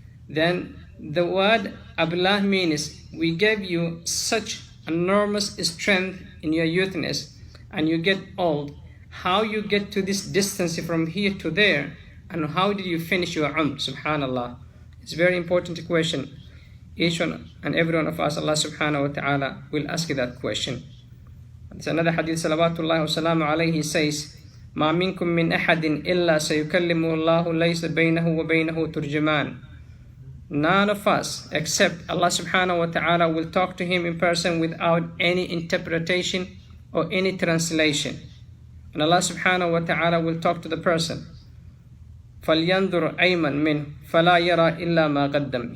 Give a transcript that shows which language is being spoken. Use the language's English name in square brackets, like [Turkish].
[English] Then the word ablah means we gave you such enormous strength in your youthness and you get old. How you get to this distance from here to there, and how did you finish your umr? Subhanallah. It's a very important question. Each one and every one of us, Allah subhanahu wa ta'ala will ask that question. There's another hadith, salawatullahi wa salamu alayhi, says, [Arabic] ما منكم من أحد إلا سيكلمه الله ليس بينه وبينه ترجمان. [English] None of us except Allah subhanahu wa ta'ala will talk to him in person without any interpretation or any translation. And Allah subhanahu wa ta'ala will talk to the person. [Arabic] فَلْيَنْظُرْ أَيْمَنْ مِنْهُ فَلَا يَرَى إِلَّا مَا قَدَّمْ.